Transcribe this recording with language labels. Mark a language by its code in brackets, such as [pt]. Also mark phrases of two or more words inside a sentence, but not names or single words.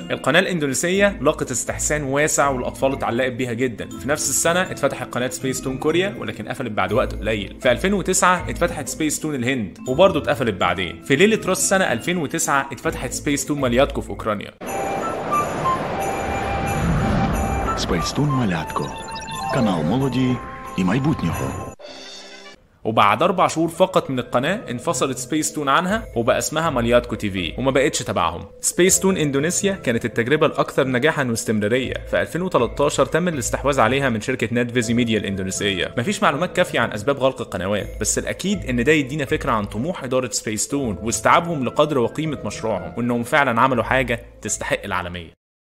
[ar] القناه الاندونيسيه لقت استحسان واسع والاطفال اتعلقت بيها جدا. في نفس السنه اتفتحت قناه سبيس تون كوريا، ولكن قفلت بعد وقت قليل. في 2009 اتفتحت سبيس تون الهند وبرضه اتقفلت بعدين. في ليله راس سنه 2009 اتفتحت سبيس تون مالياتكو في اوكرانيا. [uk] Space Tune Малятко. Канал молоді і майбутнього. [ar] وبعد 4 شهور فقط من القناه انفصلت سبيس تون عنها وبقى اسمها مالياتكو تي في وما بقتش تبعهم. سبيس تون اندونيسيا كانت التجربه الاكثر نجاحا واستمراريه. في 2013 تم الاستحواذ عليها من شركه نت فيزي ميديا الاندونيسيه. مفيش معلومات كافيه عن اسباب غلق القنوات، بس الاكيد ان ده يدينا فكره عن طموح اداره سبيس تون واستيعابهم لقدر وقيمه مشروعهم، وانهم فعلا عملوا حاجه تستحق العالميه.